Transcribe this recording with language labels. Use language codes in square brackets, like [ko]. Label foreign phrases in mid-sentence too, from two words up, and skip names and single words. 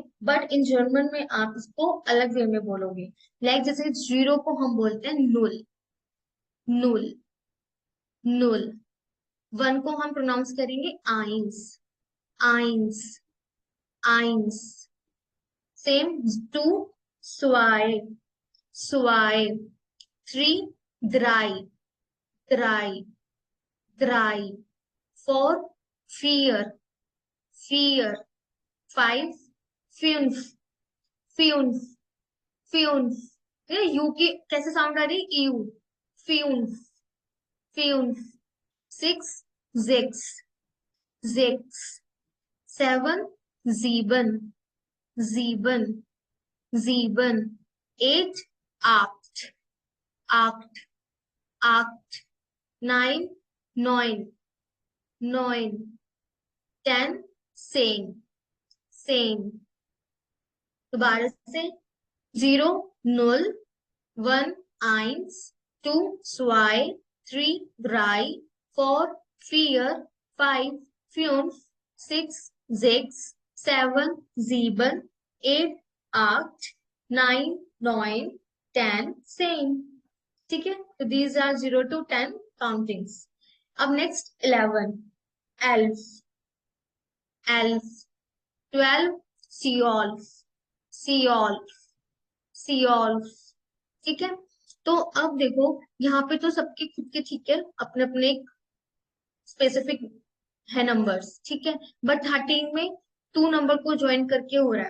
[en] but in German [hi] में आप इसको अलग वे में बोलोगे. लाइक जैसे 0 को हम बोलते हैं नुल. [de] Null. Null. [hi] 1 को हम प्रोनाउंस करेंगे आइंस. [de] Eins. Eins. same 2 zwei. Zwei, 3, drei, drei, drei, 4, vier, vier, 5, fünf, fünf, fünf. [hi] ये यू की कैसे साउंड आ रही है यू. [de] Fünf, fünf. 6, sechs, sechs. 7, sieben, sieben, sieben. 8, acht, acht, acht. 9, neun, neun. 10, zehn, zehn. [hi] दोबारा से 0, [de] null, 1, eins, 2, zwei, 3, drei, 4, vier, 5, fünf, 6, sechs, 7, sieben, 8, acht, 9, neun, 10, [en] same. [hi] ठीक है, तो [en] these are 0 to 10 countings. [hi] अब next 11, [de] elf, elf. 12, Seolf, Seolf, Seolf. [hi] ठीक है, तो अब देखो यहाँ पे तो सबके खुद के ठीक है, अपने अपने स्पेसिफिक है नंबर्स, ठीक है, बट 13 में 2 नंबर को ज्वाइन करके हो रहा है।